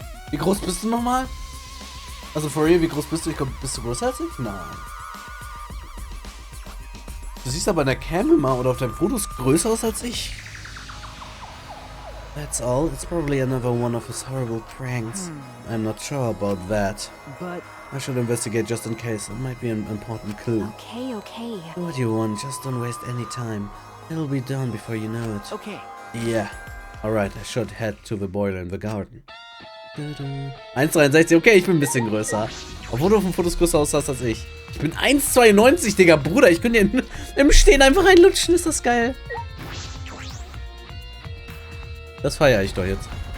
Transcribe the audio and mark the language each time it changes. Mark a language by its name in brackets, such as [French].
[German] Wie groß bist du nochmal? Also, [English] for real, [German] wie groß bist du? Ich glaube, bist du größer als ich? Nein. Du siehst aber in der Cam immer oder auf deinen Fotos größer aus als ich. [English] That's all. It's probably another one of his horrible pranks. I'm not sure about that. But I should investigate just in case. It might be an important clue. Okay, okay. Do what you want, just don't waste any time. It'll be done before you know it. okay. Yeah. Alright, I should head to the boiler in the garden. [German] 1,63, okay, ich bin ein bisschen größer. Obwohl du auf den Fotos größer aussahst als ich. Ich bin 1,92, Digga, Bruder. Ich könnte hier im Stehen einfach reinlutschen, ist das geil. Das feiere ich doch jetzt.